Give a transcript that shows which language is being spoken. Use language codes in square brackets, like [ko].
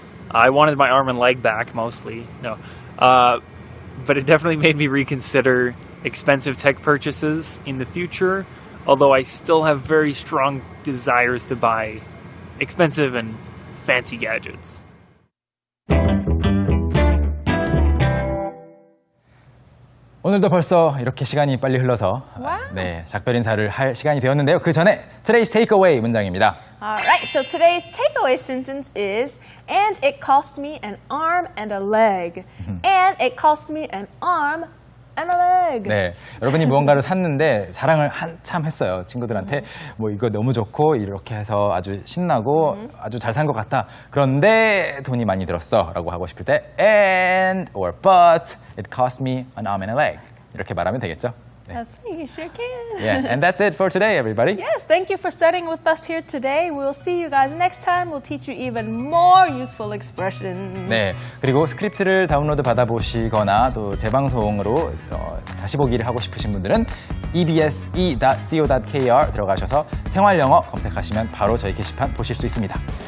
[en] I wanted my arm and leg back, mostly. No. But it definitely made me reconsider expensive tech purchases in the future, although I still have very strong desires to buy expensive and fancy gadgets. [ko] 오늘도 벌써 이렇게 시간이 빨리 흘러서 네, 작별 인사를 할 시간이 되었는데요. 그 전에 Today's Takeaway 문장입니다. [en] Alright, so today's takeaway sentence is, and it cost me an arm and a leg. And it cost me an arm and a leg. [ko] 네, 여러분이 무언가를 샀는데 자랑을 한참 했어요. 친구들한테 뭐 이거 너무 좋고 이렇게 해서 아주 신나고 아주 잘 산 것 같다. 그런데 돈이 많이 들었어 라고 하고 싶을 때 [en] and or but it cost me an arm and a leg [ko] 이렇게 말하면 되겠죠. 네. [en] That's right, you sure can. Yeah, and that's it for today, everybody. Yes, thank you for studying with us here today. We'll see you guys next time. We'll teach you even more useful expressions. [ko] 네, 그리고 스크립트를 다운로드 받아보시거나 또 재방송으로 다시 보기를 하고 싶으신 분들은 EBSe.co.kr 들어가셔서 생활영어 검색하시면 바로 저희 게시판 보실 수 있습니다.